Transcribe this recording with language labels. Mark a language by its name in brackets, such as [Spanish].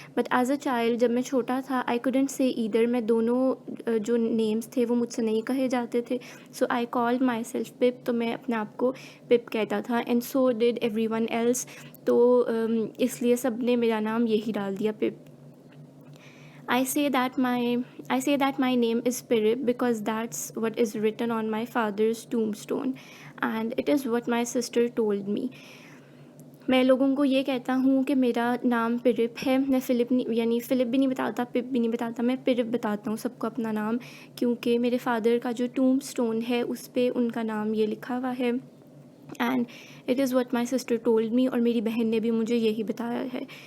[English] but as a child, [Hindi] जब मैं छोटा था, [English] I couldn't say either, [Hindi] मैं दोनों जो नेम्स थे वो मुझसे नहीं कहे जाते थे। [English] so I called myself Pip, [Hindi] तो मैं अपने आप को पिप कहता था। [English] and so did everyone else, [Hindi] तो इसलिए सब ने मेरा नाम यही डाल दिया, पिप। [English] I say that my name is Pirip because that's what is written on my father's tombstone, and it is what my sister told me. [Hindi] मैं लोगों को ये कहता हूँ कि मेरा नाम पिरिप है। मैं फ़िलिप भी नहीं बताता, पिप भी नहीं बताता, मैं पिरिप बताता हूँ सबको अपना नाम, क्योंकि मेरे फादर का जो टूम स्टोन है उस पे उनका नाम ये लिखा हुआ है। [English] and it is what my sister told me, [Hindi] और मेरी बहन ने भी मुझे यही बताया है।